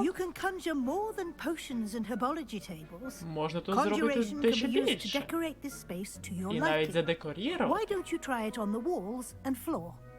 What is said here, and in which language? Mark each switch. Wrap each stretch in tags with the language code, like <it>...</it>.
<en>You can conjure more than potions and herbology tables.</en> <uk>Можна тут зробити дещо більше. І навіть задекорувати.</uk> <en>Why don't you try it on the walls and floor?</en>